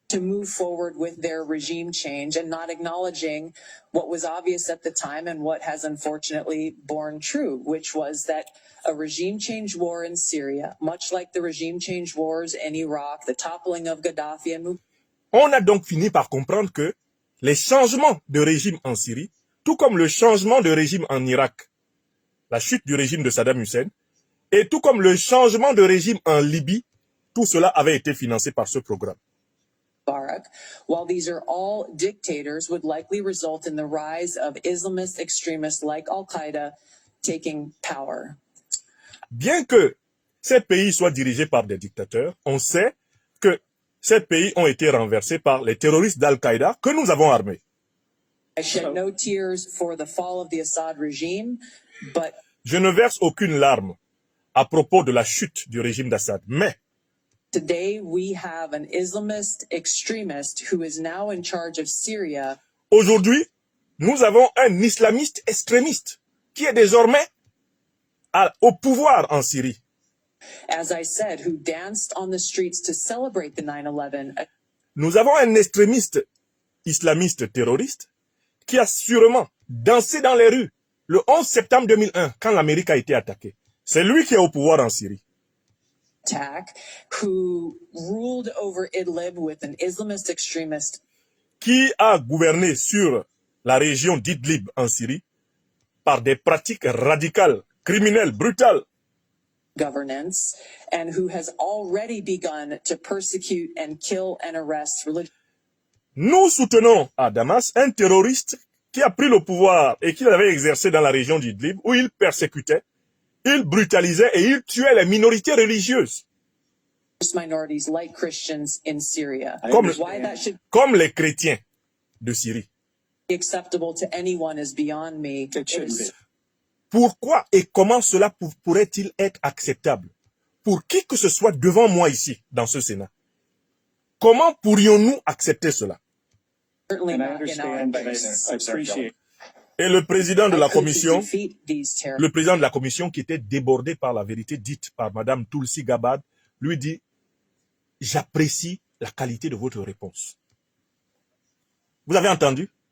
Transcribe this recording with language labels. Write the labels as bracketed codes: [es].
[en] To move forward with their regime change and not acknowledging what was obvious at the time and what has unfortunately borne true, which was that a regime change war in Syria, much like the regime change wars in Iraq, the toppling of Gaddafi and [fr] On a donc fini par comprendre que les changements de régime en Syrie, tout comme le changement de régime en Irak, la chute du régime de Saddam Hussein, et tout comme le changement de régime en Libye, tout cela avait été financé par ce programme. [en] Mubarak, while these are all dictators, would likely result in the rise of Islamist extremists like Al-Qaeda taking power. [fr] Bien que ces pays soient dirigés par des dictateurs, on sait que ces pays ont été renversés par les terroristes d'Al-Qaïda que nous avons armés. [en] I shed no tears for the fall of the Assad regime, but [fr] je ne verse aucune larme à propos de la chute du régime d'Assad, mais [en] Today, we have an Islamist extremist who is now in charge of Syria. [fr] Aujourd'hui, nous avons un islamiste extrémiste qui est désormais au pouvoir en Syrie. [en] As I said, who danced on the streets to celebrate the 9/11. [fr] Nous avons un extrémiste islamiste terroriste qui a sûrement dansé dans les rues le 11 septembre 2001 quand l'Amérique a été attaquée. C'est lui qui est au pouvoir en Syrie. [en] Attack, who ruled over Idlib with an Islamist extremist. [fr] Qui a gouverné sur la région d'Idlib en Syrie par des pratiques radicales, criminelles, brutales. [en] Governance, and who has already begun to persecute and kill and arrest religious. [fr] Nous soutenons à Damas un terroriste qui a pris le pouvoir et qui l'avait exercé dans la région d'Idlib où il persécutait, il brutalisait et il tuait les minorités religieuses. [en] Minorities like Christians in Syria. Why that should [fr] comme les chrétiens de Syrie. [en] Be acceptable to anyone is beyond me. [fr] Pourquoi et comment cela pourrait-il être acceptable pour qui que ce soit devant moi ici, dans ce Sénat? Comment pourrions-nous accepter cela? Et le président de la commission, qui était débordé par la vérité dite par Madame Tulsi Gabbard, lui dit, j'apprécie la qualité de votre réponse. Vous avez entendu?